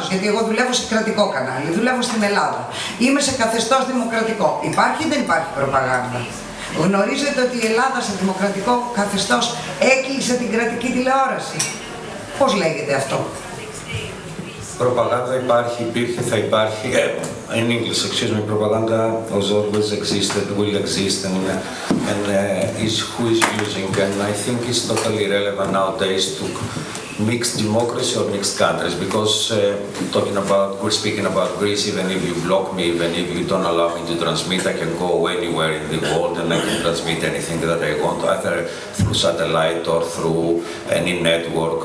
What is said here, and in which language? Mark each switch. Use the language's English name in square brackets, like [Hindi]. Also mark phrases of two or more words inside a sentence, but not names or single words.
[Greek] Γιατί εγώ δουλεύω σε κρατικό κανάλι, δουλεύω στην Ελλάδα, είμαι σε καθεστώς δημοκρατικό. Υπάρχει ή δεν υπάρχει προπαγάνδα? Γνωρίζετε ότι η Ελλάδα σε δημοκρατικό καθεστώς έκλεισε την κρατική τηλεόραση. Πώς λέγεται αυτό? Propaganda υπάρχει, υπήρχε, θα υπάρχει. [English] In English, excuse me, propaganda has always existed, will exist, and is who is using. And I think it's totally irrelevant nowadays to mixed democracy or mixed countries, because we're speaking about Greece, even if you block me, even if you don't allow me to transmit, I can go anywhere in the world and I can transmit anything that I want, either through satellite or through any network.